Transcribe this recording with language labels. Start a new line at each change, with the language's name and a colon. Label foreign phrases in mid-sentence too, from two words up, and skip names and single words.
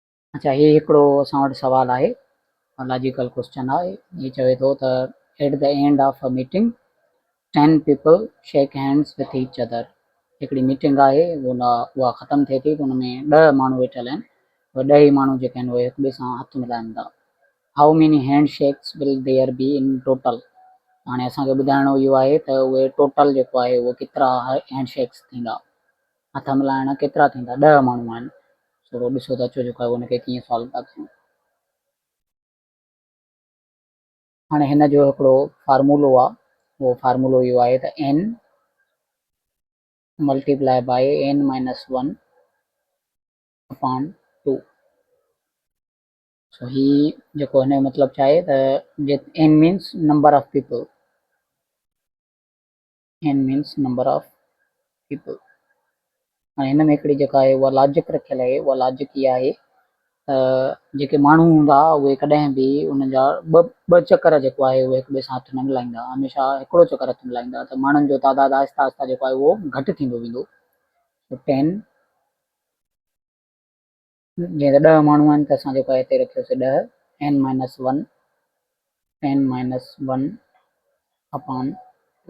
Sindhi: अच्छा, ही हिकिड़ो असां वटि सवाल आहे,
English: logical question
Sindhi: आहे। ही चवे थो त
English: at the end of a meeting 10 people shake hands with each other.
Sindhi: हिकिड़ी मीटिंग आहे, उहा ख़तमु थिए थी त हुन में 10 माण्हू वेठल आहिनि, उहे 10 ई माण्हू जेके आहिनि उहे हिक ॿिए सां हथु मिलाइनि था।
English: how many hand shakes will there be in total.
Sindhi: हाणे असांखे ॿुधाइणो इहो आहे त उहे टोटल जेको आहे उहो केतिरा
English: hand shakes
Sindhi: थींदा, हथ मिलाइण केतिरा थींदा। 10 माण्हू आहिनि, थोरो ॾिसो त अचो जेको आहे उनखे कीअं सॉल्व था कयूं। हाणे हिन जो हिकिड़ो फार्मूलो आहे, उहो फार्मूलो इहो आहे त
English: n multiply by n minus 1 upon 2. सो
Sindhi: ही जेको हिन जो मतिलबु छा आहे त
English: n means number of people, n means number of people.
Sindhi: हाणे हिन में हिकिड़ी जेका आहे उहा लॉजिक रखियल आहे, उहा लॉजिक इहा आहे जेके माण्हू हूंदा उहे कॾहिं बि उन जा ॿ चकर जेको आहे उहे हिक ॿिए सां हथु न मिलाईंदा, हमेशह हिकिड़ो चकर हथु मिलाईंदा। त माण्हुनि जो तइदादु आहिस्ता आहिस्ता जेको आहे उहो घटि थींदो वेंदो। 10 जीअं त 10 माण्हू आहिनि त असां जेको आहे हिते रखियोसीं 10
English: n minus 1 10 minus 1 upon 2.